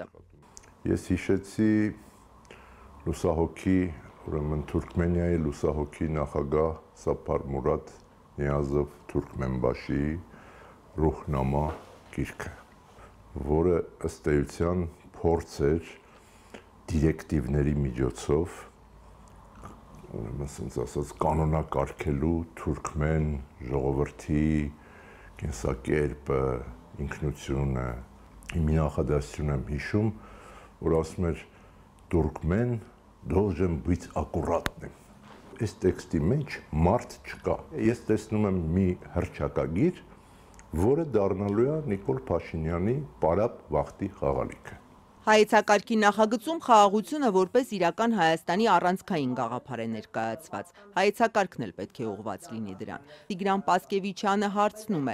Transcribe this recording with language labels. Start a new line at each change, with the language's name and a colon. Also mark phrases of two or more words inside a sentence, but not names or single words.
Armenian: Ես հիշեցի լուսահոգի, ուրեմն Թուրքմենիայի լուսահոգի նախագահ Սափար Մուրադ Նիազով Թուրքմենբաշիի Ռուհնամա գիրքը, որը ըստ էության փորձ էր դիրեկտիվների միջոցով ասենց ասած կանոնակարգելու թուրքմեն ժողովրդի կենսակերպը, ինքնությունը։ Մի նախադասություն եմ հիշում, որ ասում էր թուրքմեն
Russian: должен быть аккуратным։
Armenian: Այս տեքստի մեջ մարդ չկա։ Ես տեսնում եմ մի հռչակագիր, որը դառնալու է Նիկոլ Փաշինյանի պարապ վախտի խաղալիքը։ Հայեցակարգի նախագծում խաղաղությունը որպես իրական Հայաստանի առանցքային գաղափար է ներկայացված։ Հայեցակարգն էլ պետք է ուղղված լինի դրան։ Տիգրան Պասկևիչյանը հարցնում է.